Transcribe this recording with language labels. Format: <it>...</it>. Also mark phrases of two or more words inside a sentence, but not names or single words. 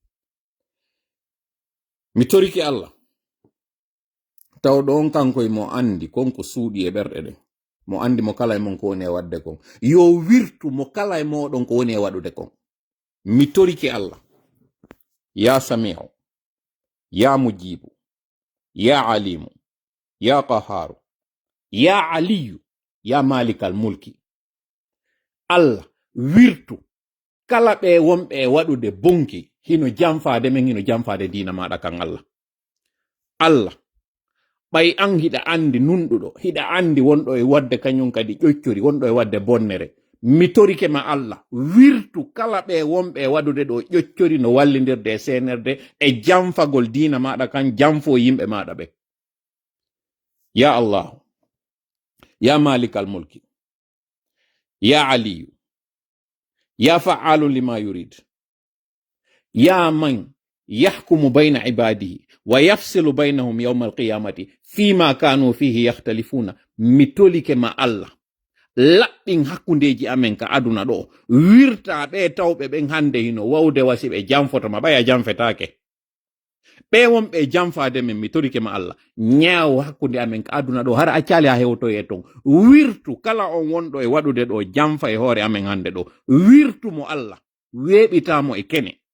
<ff>mi toriki Allah tawɗo on kankoye mo andi konko suuɗi e ɓerɗe ɗen mo andi mo kala e mon ko woni e wadde kon yo wirtu mo kala e moɗon ko woni e waɗude kon mi toriki Allah</ff> <ar>يا سميع يا مجيب يا عليم يا قهار يا علي يا مالك الملك</ar> <ff>Allah wirtu kala ɓe wonɓe e waɗude bonki hino jamfade men hino jamfade dina maɗa kan Allah ɓay an hiɗa andi nunɗuɗo hiɗa andi wonɗo e wadde kañum kadi ƴoccori wonɗo e wadde bonnere mi torike ma Allah wirtu kala ɓe wonɓe e waɗude ɗo ƴoccori no wallidirde e senerde e jamfagol dina maɗa kan jamfo yimɓe maɗa ɓe ya</ff> <ar>الله يا مالك الملك يا علي يا فعال لما يريد يا من يحكم بين عباده ويفصل بينهم يوم القيامة فيما كانوا فيه يختلفون</ar> <ff>mitolike ma Allah laɓɓin hakkundeji amen ka aduna ɗo wirta ɓe tawɓe ɓen hande hino wawde wasi ɓe jamfotoma ɓaya jamfetake ɓe wonɓe jamfade men mi torike ma Allah ñaaw hakkunde amen ka aduna ɗo hara accali ha hewtoye ton wirtu kala on wonɗo e waɗude ɗo jamfa e hoore amen hande ɗo wirtu mo Allah weeɓitamo e kene</ff>